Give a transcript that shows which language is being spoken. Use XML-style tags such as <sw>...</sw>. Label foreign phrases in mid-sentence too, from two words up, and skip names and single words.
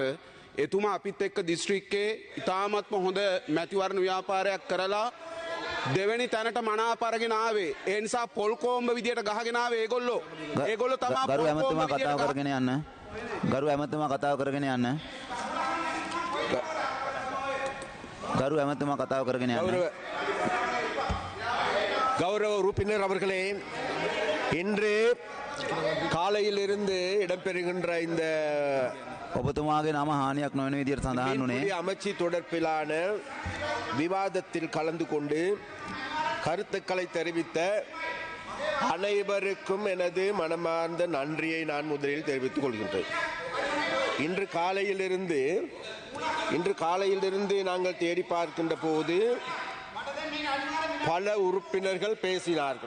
<si>එතුමා අපිත් එක්ක දිස්ත්‍රික්කයේ ඉතාමත්ම හොඳ මැතිවරණ ව්‍යාපාරයක් කරලා දෙවැනි තැනට මනාප අරගෙන ආවේ. ඒ නිසා පොල් කොම්බ විදියට ගහගෙන ආවේ ඒගොල්ලෝ. ඒගොල්ලෝ තමයි ගරු ඇමතුමා කතාව කරගෙන යන්න. ගරු ඇමතුමා කතාව කරගෙන යන්න. ගරු ඇමතුමා කතාව කරගෙන යන්න.</si> <ta>கௌரவ உறுப்பினர் அவர்களே, இன்று காலையிலிருந்து இடம்பெறுகின்ற இந்த</ta> <si>ඔබතුමාගේ නම හානියක් නොවන විදියට සඳහන් වුණේ</si> <ta>அமைச்சு தொடர்பிலான விவாதத்தில் கலந்து கொண்டு கருத்துக்களை தெரிவித்த அனைவருக்கும் எனது மனமார்ந்த நன்றியை நான் முதலில் தெரிவித்துக் கொள்கின்றேன். இன்று காலையிலிருந்து நாங்கள் தேடி பார்க்கின்ற போது பல உறுப்பினர்கள் பேசினார்கள்.</ta>